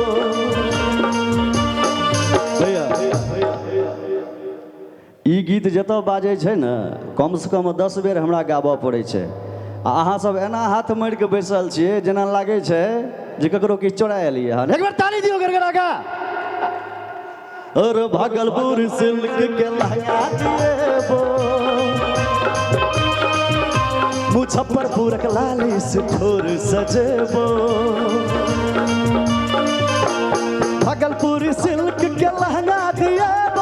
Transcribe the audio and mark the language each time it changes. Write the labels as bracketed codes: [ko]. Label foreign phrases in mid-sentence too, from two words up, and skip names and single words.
[mai] भैया ई गीत जतऽ बाजै छै ने कम से कम 10 बेर हमरा गाबऽ पड़ै छै। आ अहाँ सब एना हाथ मारि के बैसल छियै जेना लागै छै जे ककरो किछु चोरा एलियै हन। एक बार ताली दियो गरगरा का। और भागलपुर सिल्क के लहंगा दिएबो। मुजफ्फरपुर के लाली सिठोर सजेबो। भागलपुर सिल्क के लहंगा दिएबो।